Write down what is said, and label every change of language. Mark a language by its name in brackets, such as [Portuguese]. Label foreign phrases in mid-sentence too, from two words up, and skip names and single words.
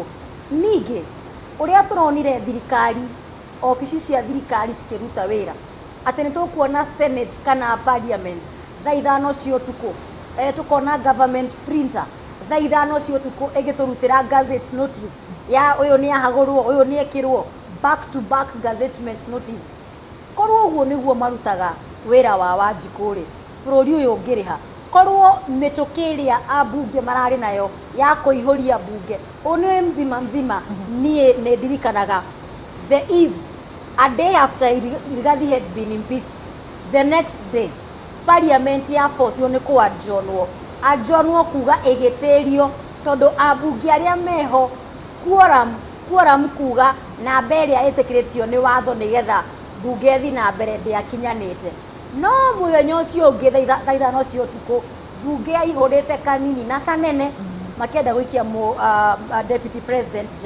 [Kikuyu] Ningĩ ũrĩa tũronire thirikari, ofici cia thirikari cikĩruta wĩra, atĩ nĩ tũkuona senate kana parliament thaa 5 cia ũtukũ, tũkona [English] government printer [Kikuyu] thaa 5 cia ũtukũ ĩgĩtũrutĩra [English] gazette notice [Kikuyu] ya ũyũ nĩ ahagũrwo, ũyũ nĩ ekĩrwo, [English] back to back gazettement notice. [Kikuyu] Korwo ũguo nĩguo marutaga wĩra wa Wanjikũ rĩ, bũrũri ũyũ ũngĩrĩha. Korwo mĩtũkĩ ĩrĩa ambunge mararĩ nayo ya kũihũria bunge, ũyũ nĩ Mzima, niĩ nĩ ndirikanaga [English] the eve, a day after Rigathi had been impeached, the next day parliament [Kikuyu] ya force nĩ kũadjournwo kuga ĩgĩtĩrio, tondũ ambunge arĩa meho quorum kuga namba ĩrĩa ĩtĩkĩrĩtio nĩ watho nĩgetha bunge ĩthiĩ na mbere ndĩakinyanĩte. No mũthenya ũcio ũngĩ thaa 5 cia ũtukũ bunge yaihũrĩte kanini na kanene makĩenda gũikia [English] deputy president [Kikuyu] nja.